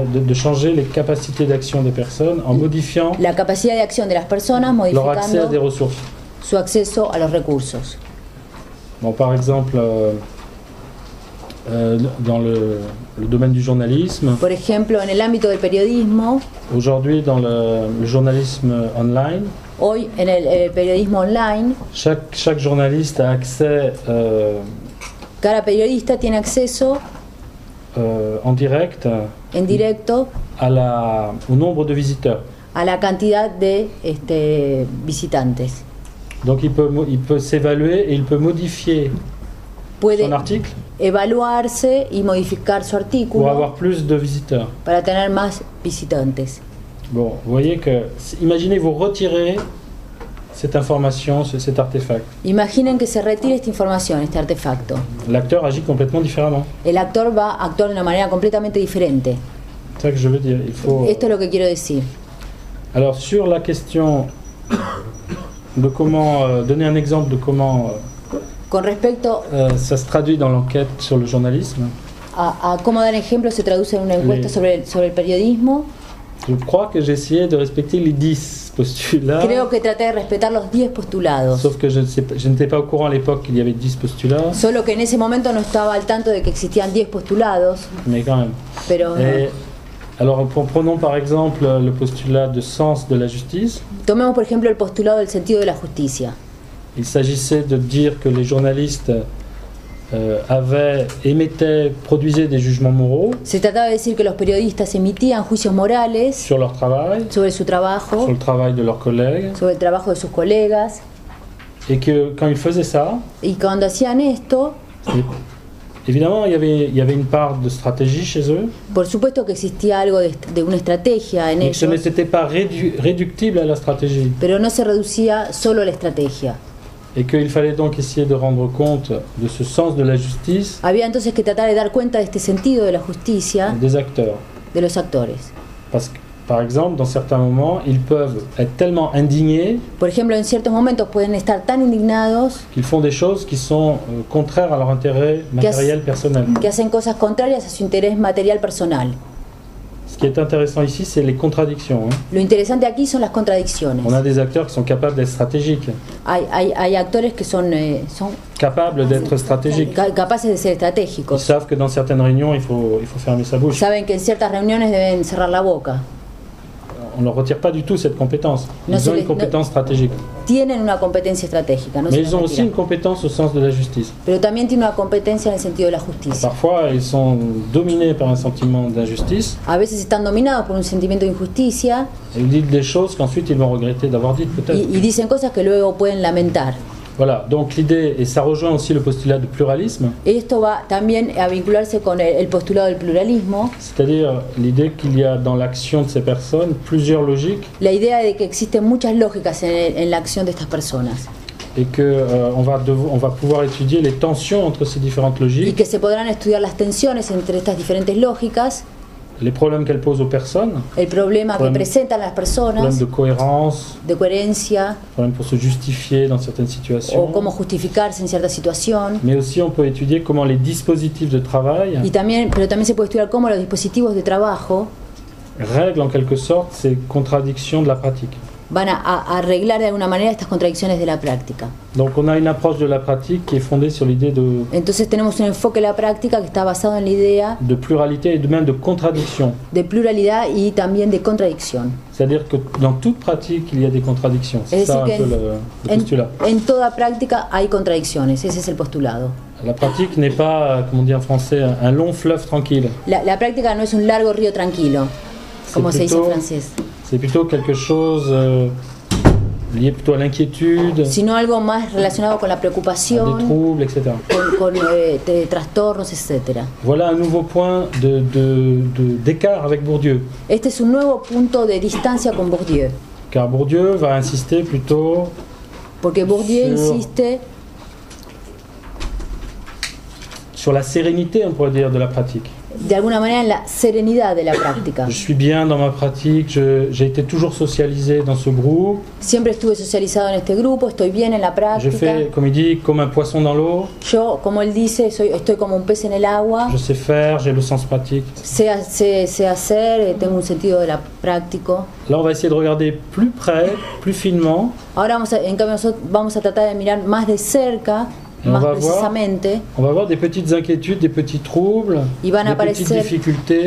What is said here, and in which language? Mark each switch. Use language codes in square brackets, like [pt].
[fr] de changer les capacités d'action des personnes en modifiant [es] la capacidad de acción de las personas, [fr] leur accès à des [es] modificando [fr] ressources. [es] su acceso a los recursos. [fr] Bon, par exemple, dans le domaine du journalisme, [es] Por ejemplo, en el ámbito del periodismo, [fr] aujourd'hui dans le journalisme online, [es] hoy en el periodismo online, [fr] chaque journaliste a accès [es] cada periodista tiene acceso [fr] en direct [es] en directo [fr] au nombre de visiteurs. [es] a la cantidad de visitantes. [fr] Donc il peut s'évaluer et il peut modifier [es] Puede [fr] son article [es] evaluarse y modificar su [fr] pour [es] artículo [fr] avoir plus de visiteurs. [es] para tener más visitantes. [fr] Bon, vous voyez que, imaginez vous retirez cette information, cet artefact. [es] Imaginen que se retire esta información, este artefacto. [fr] L'acteur agit complètement différemment. [es] El actor va a actuar de una manera completamente diferente. [fr] C'est ça que je veux dire. Il faut. [es] Esto es lo que quiero decir. [fr] Alors sur la question de comment donner un exemple de comment [es] Con respecto [fr] ça se traduit dans l'enquête sur le journalisme, [es] a cómo dar ejemplo se traduce en una encuesta sobre el periodismo, [fr] je crois que j'ai essayé de respecter les 10 postulats. [es] creo que traté de respetar los 10 postulados. [fr] Sauf que je n'étais pas au courant à l'époque qu'il y avait 10 postulats, [es] Solo que en ese momento no estaba al tanto de que existían 10 postulados, [fr] mais quand même. [es] pero [fr] Et Alors prenons par exemple le postulat de sens de la justice. [es] Tomemos por ejemplo el postulado del sentido de la justicia. [fr] Il s'agissait de dire que les journalistes produisaient des jugements moraux. [es] Se trataba de decir que los periodistas emitían juicios morales [fr] sur leur travail, [es] sobre su trabajo, [fr] sur le travail de leurs collègues, [es] sobre el trabajo de sus colegas. [fr] Et que quand ils faisaient ça, [es] y cuando hacían esto, [fr] évidemment il y avait une part de stratégie chez eux. [es] Por supuesto que existía algo de una estrategia en ellos. [fr] Ce n'était pas réductible à la stratégie. [es] Pero no se reducía solo a la estrategia. [fr] Et qu'il fallait donc essayer de rendre compte de ce sens de la justice. [es] Había entonces que tratar de dar cuenta de este sentido de la justicia [fr] des acteurs. [es] De los actores. [fr] Parce que, par exemple, dans certains moments, ils peuvent être tellement indignés. [es] Por ejemplo, en ciertos momentos pueden estar tan indignados [fr] qu'ils font des choses qui sont contraires à leur intérêt matériel personnel. [es] Que hacen cosas contrarias a su interés material personal. [fr] Ce qui est intéressant ici, c'est les contradictions. [es] Lo interesante aquí son las contradicciones. [fr] On a des acteurs qui sont capables d'être stratégiques. [es] Hay actores que son [fr] capables d'être stratégiques. [es] Capaces de ser estratégicos. [fr] Ils savent que dans certaines réunions, il faut fermer sa bouche. [es] Saben que en ciertas reuniones deben cerrar la boca. [fr] On ne leur retire pas du tout cette compétence. Ils ont une compétence stratégique. [es] Tienen una competencia estratégica. [fr] Mais ils ont aussi une compétence au sens de la justice. [es] Pero también tienen una competencia en el sentido de la justicia. [fr] Parfois, ils sont dominés par un sentiment d'injustice. [es] A veces están dominados por un sentimiento de injusticia. [fr] Et ils disent des choses qu'ensuite ils vont regretter d'avoir dites, peut-être. [es] Y dicen cosas que luego pueden lamentar. [fr] Voilà, donc l'idée, et ça rejoint aussi le postulat de pluralisme. [es] Esto va también a vincularse con el postulado del pluralismo. [fr] C'est-à-dire l'idée qu'il y a dans l'action de ces personnes plusieurs logiques. [es] La idea de que existen muchas lógicas en la acción de estas personas. [fr] Et que on va pouvoir étudier les tensions entre ces différentes logiques. [es] Y que se podrán estudiar las tensiones entre estas diferentes lógicas. [fr] Les problèmes qu'elles posent aux personnes. [es] El problema que presentan las personas. [fr] Problème de cohérence. [es] De coherencia. [fr] Problème pour se justifier dans certaines situations. [es] O cómo justificarse en cierta situación. [fr] Mais aussi on peut étudier comment les dispositifs de travail. [es] Pero también se puede estudiar cómo los dispositivos de trabajo. [fr] Règlent en quelque sorte ces contradictions de la pratique. [es] Van a arreglar de alguna manera estas contradicciones de la práctica. [fr] Donc on a une approche de la pratique qui est fondée sur l'idée de... [es] Entonces tenemos un enfoque de la práctica que está basado en la idea... [fr] de pluralité et même de contradiction. [es] De pluralidad y también de contradicción. [fr] C'est-à-dire que dans toute pratique, il y a des contradictions. C'est ça un peu le postulat. [es] En toda práctica hay contradicciones, ese es el postulado. [fr] La pratique n'est pas, comme on dit en français, un long fleuve tranquille. [es] La práctica no es un largo río tranquilo, como se dice en francés. [fr] C'est plutôt quelque chose lié plutôt à l'inquiétude, [es] sino algo más relacionado con la preocupación, [fr] à des troubles, etc. [es] Con trastornos, etc. [fr] Voilà un nouveau point d'écart avec Bourdieu. [es] Este es un nuevo punto de distancia con Bourdieu. [fr] Car Bourdieu va insister plutôt [es] Porque Bourdieu insiste [fr] sur la sérénité, on pourrait dire, de la pratique. [es] De alguna manera en la serenidad de la práctica. [fr] Je suis bien dans ma pratique, j'ai été toujours socialisé dans ce groupe. [es] Siempre estuve socializado en este grupo, estoy bien en la práctica. [fr] Je fais, comme il dit, comme un poisson dans l'eau. [es] Yo, como él dice, estoy como un pez en el agua. [fr] Je sais faire, j'ai le sens pratique. [es] Sé hacer, tengo un sentido de la práctico. [fr] Là, on va essayer de regarder plus près, plus finement. [es] Ahora en cambio vamos a tratar de mirar más de cerca. Más precisamente, [fr] on va voir des petites inquiétudes, des petits troubles, [es] y van a [fr] des petites difficultés,